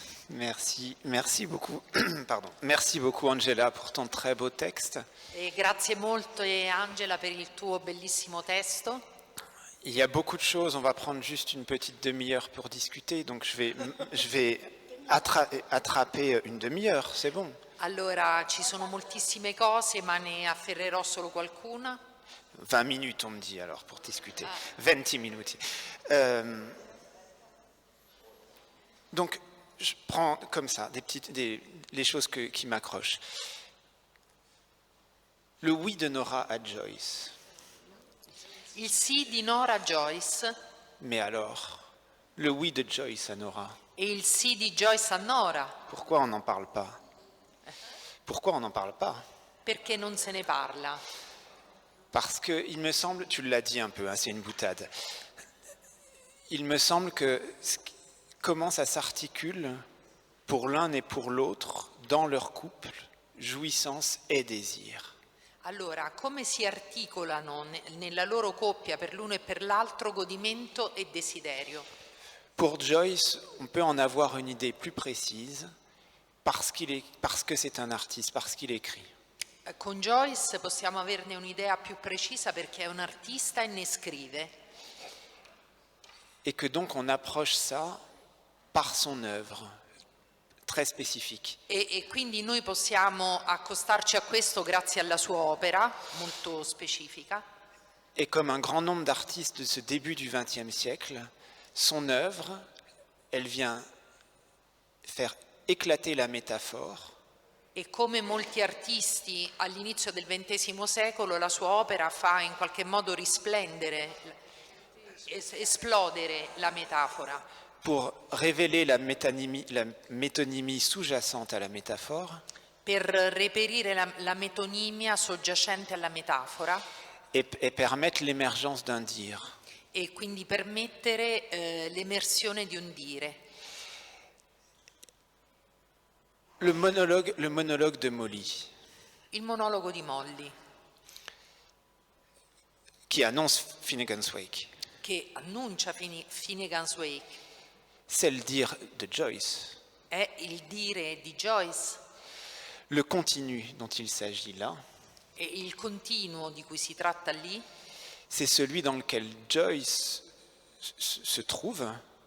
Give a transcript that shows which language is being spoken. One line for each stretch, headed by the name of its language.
French: Merci beaucoup, pardon. Merci beaucoup Angela pour ton très beau texte.
Italian: E grazie molto Angela per il tuo bellissimo testo.
French: Il y a beaucoup de choses, on va prendre juste une petite demi-heure pour discuter, donc je vais attraper une demi-heure, c'est bon.
Italian: Allora, ci sono moltissime cose, ma ne afferrerò solo qualcuna.
French: 20 minutes on me dit alors pour discuter, 20 minutes. Donc, je prends comme ça les choses qui m'accrochent. Le oui de Nora à Joyce.
Italian: Il sì di Nora Joyce.
French: Mais alors, le oui de Joyce à Nora.
Italian: E il sì di Joyce a Nora,
French: Pourquoi on n'en parle pas? Pourquoi on n'en parle pas?
Italian: perché non se ne parla?
French: Parce que, il me semble, tu l'as dit un peu, hein, c'est une boutade, il me semble que comment ça s'articule pour l'un et pour l'autre dans leur couple, jouissance et désir.
Italian: Allora, come si articolano nella loro coppia per l'uno e per l'altro godimento e desiderio?
French: Pour Joyce, on peut en avoir une idée plus précise parce que c'est un artiste, parce qu'il écrit.
Italian: Con Joyce possiamo averne un'idea più precisa perché è un artista e ne scrive.
French: Et que donc on approche ça par son œuvre, très spécifique.
Italian: E quindi noi possiamo accostarci a questo grazie alla sua opera, molto specifica.
French: Et comme un grand nombre d'artistes de ce début du XXe siècle, son œuvre, elle vient faire éclater la métaphore,
Italian: E come molti artisti all'inizio del XX secolo, la sua opera fa in qualche modo risplendere, esplodere la metafora,
French: pour révéler la métonymie sous-jacente à la métaphore
Italian: per reperire la metonimia soggiacente alla metafora
French: et permettre l'émergence d'un dire.
Italian: e quindi permettere l'emersione di un dire.
French: Le monologue de Molly,
Italian: Il monologo di Molly,
French: qui annonce Finnegan's Wake,
Italian: che annuncia Finnegan's Wake,
French: c'est le dire de Joyce.
Italian: è il dire di Joyce
French: Le continu dont il s'agit là,
Italian: e il continuo di cui si tratta lì
French: c'est celui dans lequel Joyce se trouve,